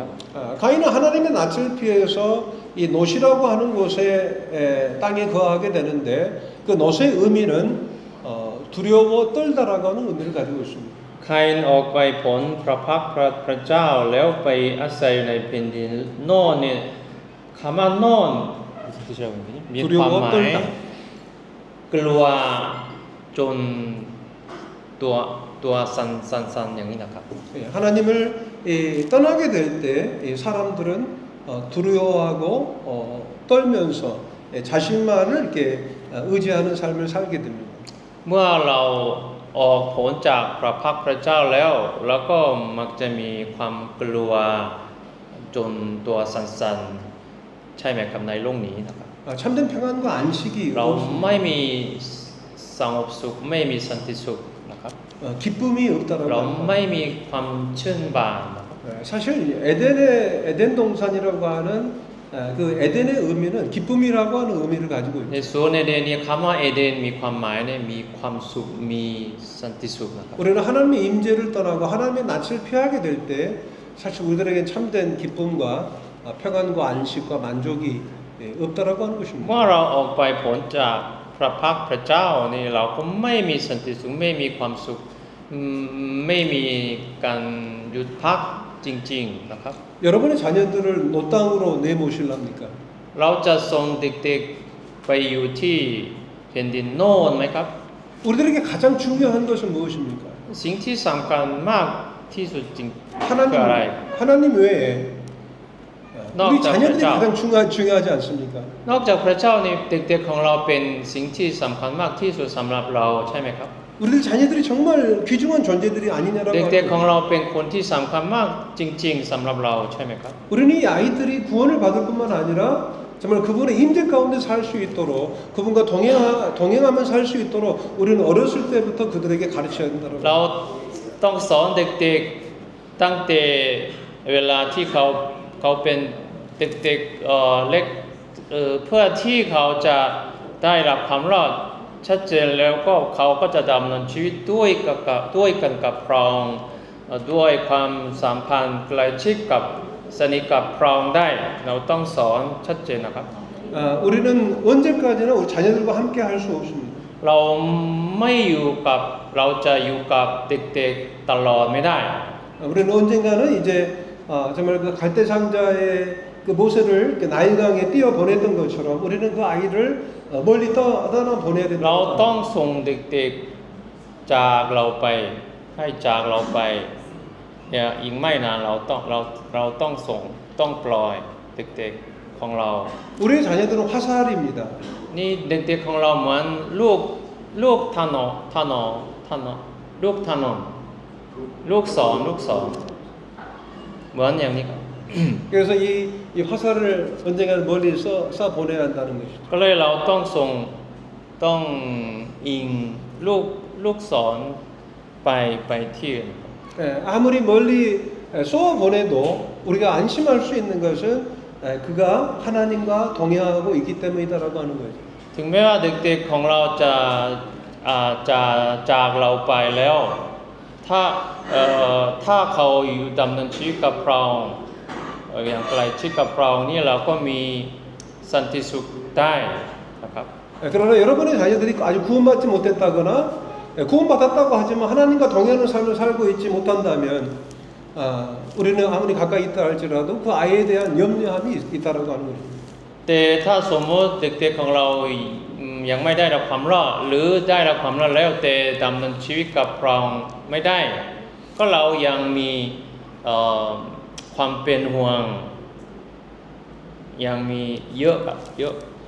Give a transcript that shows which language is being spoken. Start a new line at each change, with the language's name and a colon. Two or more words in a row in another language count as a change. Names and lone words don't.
Korean: 가인은 하나님의 낯을 피해서 이 노시라고 하는 곳에 땅에 거하게 되는데 그 노스의 의미는 두려워 떨다라고 하는 의미를 가지고 있습니다.
Thai: ใครออกไปผลพระพักพระเจ้าแล้วไปอาศัยอยู่ในแผ่นดินโน่นเนี่ยคำว่าโน่นมีความหมายกลัวจนตัวสั่นอย่างนี้นะครับ
Korean: 하나님을 떠나게 될 때 사람들은 두려워하고 떨면서 자신만을 이렇게 의지하는 삶을 살게 됩니다.
Thai: เมื่อเราออกผลจากพระพักพระเจ้าแล้วก็มักจะมีความกลัวจนตัวสั่นๆใช่ไหมครับในโลกนี้นะครับ
Korean: 참된 평안과 안식이
Thai: เรา
Korean: 없습니다.
Thai: ไม่มีสงบสุขไม่มีสันติสุขนะครับ
Korean: 기쁨이 없다라고
Thai: เรา
Korean: 합니다.
Thai: ไม่มีความชื่นบานนะครับ
Korean: 사실 에덴 동산이라고 하는 그 에덴의 의미는 기쁨이라고 하는 의미를 가지고
Thai: ใน
Korean: 있습니다.
Thai: สวนเอเดนเนี่ยคำว่าเอเดนมีความหมายเนี่ยมีความสุขมีสันติสุขนะครับ
Korean: 우리는 하나님의 임재를 떠나고 하나님의 낯을 피하게 될 때 사실 우리들에게 참된 기쁨과 평안과 안식과 만족이 없다라고 하는 것입니다.
Thai: เมื่อเราออกไปผลจากพระพักพระเจ้านี่เราก็ไม่มีสันติสุขไม่มีความสุขไม่มีการหยุดพักจริงๆนะครับ
Korean: 여러분의 자녀들을 노땅으로 내모실랍니까?
Thai: เราจะส่งเด็กๆไปอยู่ที่แผ่นดินโน่นไหมครับ
Korean: 우리들에게 가장 중요한 것은 무엇입니까?
Thai: สิ่งที่สำคัญมากที่สุดจริงคืออะไร
Korean: 하나님 외에 우리 너, 자녀들이 자. 가장 중요하지 않습니까?
Thai: นอกจากพระเจ้านี่เด็กๆของเราเป็นสิ่งที่สำคัญมากที่สุดสำหรับเราใช่ไหมครับ
Korean: 우리들 자녀들이 정말 귀중한 존재들이 아니냐라고
Thai: เด็กๆของ
Korean: 하는
Thai: เราเป็นคนที่สำคัญมากจริงๆสำหรับเราใช่ไหมครับ
Korean: 우리는 이 아이들이 구원을 받을 뿐만 아니라 정말 그분의 임재 가운데 살 수 있도록 그분과 동행하며 살 수 있도록 우리는 어렸을 때부터 그들에게 가르쳐야 된다고
Thai: เราต้องสอนเด็กๆตั้งแต่เวลาที่เขาเป็นเด็กๆเล็กเพื่อที่เขาจะได้รับความรอดชัดเจนแล้วก็เขาก็จะดำเนินชีวิตด้วยกันกับพระองค์ด้วยความสัมพันธ์ใกล้ชิดกับสนิทกับพระองค์ได้เราต้องสอนชัดเจนนะครับ
Korean: 우리는 언제까지나 우리 자녀들과 함께 할 수 없습니다.
Thai: เราไม่อยู่กับเราจะอยู่กับเด็กๆตลอดไม่ได้
Korean: 우리는 언젠가는 이제 정말 그 갈대 상자의 그 모세를 나일강에 띄어 보냈던 것처럼 우리는 그 아이를 멀리 떠나 보내야
Thai: เรา
Korean: 된다.
Thai: ต้องส่งเด็กๆจากเราไปให้จากเราไปเนี่ยอีกไม่นานเราต้องส่งต้องปล่อยเด็กๆของเรา
Korean: 우리의 자녀들은 화살입니다.
Thai: นี่เด็กๆของเราเหมือนลูกธนูลูกถนนลูกศรเหมือนอย่างนี้ครับ
Korean: 그래서 이 화살을 언젠가는 멀리 쏴 보내야 한다는 것이죠.
Thai: ก็เลยเราต้องส่งต้องอิงลูกศรไปที่อื่น
Korean: 아무리 멀리 쏘아 보내도 우리가 안심할 수 있는 것은 그가 하나님과 동행하고 있기 때문이다라고 하는 거죠.
Thai: ถึงแม้ว่าเด็กๆของเราจะจากเราไปแล้ว ถ้าเขาอยู่ดำเนินชีวิตกับเราอย่างใกล้ชิดกับเรานี่เราก็มีสันติสุขได้นะครับ
Korean: 그러나 여러분의 자녀들이 아직 구원받지 못했다거나 구원받았다고 하지만 하나님과 동행하는 삶을 살고 있지 못한다면 우리는 아무리 가까이 있다 할지라도 그 아이에 대한 염려함이 있다라고 하는 거죠.
Thai: แต่ถ้าสมมติเด็กๆของเรายังไม่ได้รับความรอดหรือได้รับความรอดแล้วแต่ดำเนินชีวิตกับเราไม่ได้ ก็เรายังมีความเป็นห่วงยังมีเยอะครับเยอะ